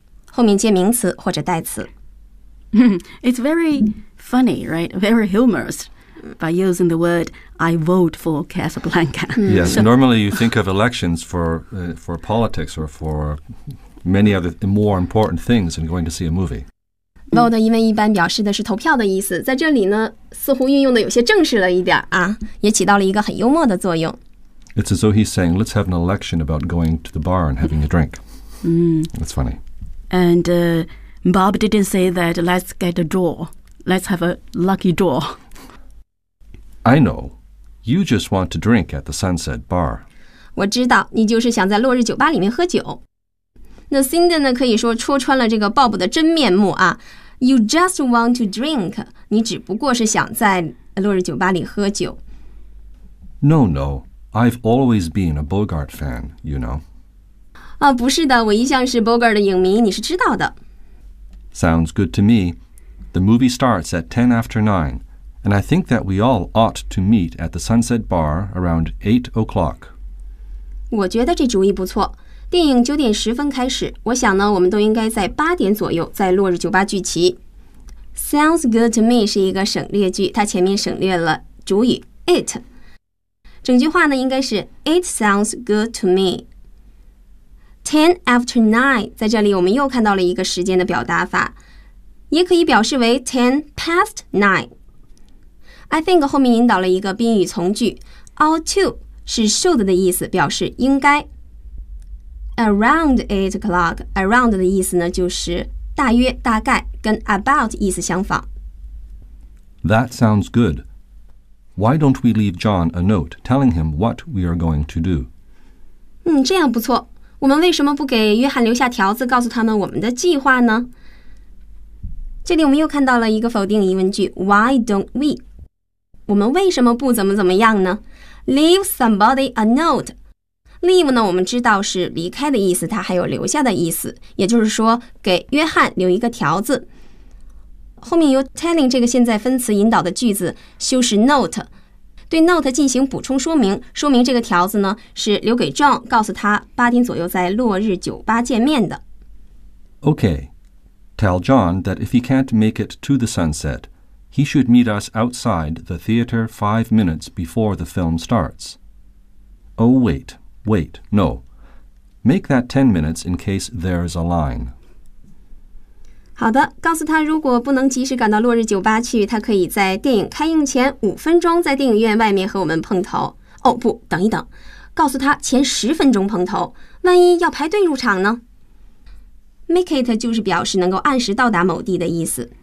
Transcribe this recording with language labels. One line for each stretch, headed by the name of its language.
Chinese: 后面接名词或者代词。
English: It's very funny, right? Very humorous by using the word I vote for Casablanca. Yes, so, normally you think of elections for politics or for many other more important things than going to see a movie.
Chinese: Vote 因为一般表示的是投票的意思，在这里呢，似乎运用的有些正式了一点啊，也起到了一个很幽默的作用。
English: It's as though he's saying, "Let's have an election about going to the bar and having a drink." That's funny. And Bob didn't say that. Let's get a draw. Let's have a lucky draw. I know. You just want to drink at the sunset bar.
Chinese: 我知道，你就是想在落日酒吧里面喝酒。那 Cindy 呢，可以说戳穿了这个 Bob 的真面目啊。
English: You just want to drink.
Chinese: 你只不过是想在落日酒吧里喝酒。
English: No, no. I've always been a Bogart fan, you know.
Chinese: 啊，不是的，我一向是 Bogart 的影迷，你是知道的。
English: Sounds good to me. The movie starts at 9:10, and I think that we all ought to meet at the Sunset Bar around 8:00.
Chinese: 我觉得这主意不错。电影9:10开始，我想呢，我们都应该在8左右在落日酒吧聚齐。
English: Sounds good to me
Chinese: 是一个省略句，它前面省略了主语 it。整句话呢，应该是
English: It sounds good to me.
Chinese: 10:09, 在这里我们又看到了一个时间的表达法，也可以表示为10:09. I think 后面引导了一个宾语从句 ，ought to 是 should 的意思，表示应该。
English: Around 8:00,
Chinese: around 的意思呢，就是大约、大概，跟 about 意思相仿。
English: That sounds good. Why don't we leave John a note telling him what we are going to do?
Chinese: 这样不错。我们为什么不给约翰留下条子，告诉他们我们的计划呢？这里我们又看到了一个否定疑问句 ，
English: Why don't we？
Chinese: 我们为什么不怎么怎么样呢 ？
English: Leave somebody a note。
Chinese: Leave 呢，我们知道是离开的意思，它还有留下的意思，也就是说给约翰留一个条子。后面由 telling 这个现在分词引导的句子修饰 note， 对 note 进行补充说明，说明这个条子呢是留给 John， 告诉他8左右在落日酒吧见面的。
English: Okay, tell John that if he can't make it to the sunset, he should meet us outside the theater 5 before the film starts. Oh, wait. Wait, no. Make that 10 in case there is a line.
Chinese: 好的，告诉他如果不能及时赶到落日酒吧去，他可以在电影开映前5在电影院外面和我们碰头。哦，不，等一等，告诉他前10碰头，万一要排队入场呢 ？
English: Make it
Chinese: 就是表示能够按时到达某地的意思。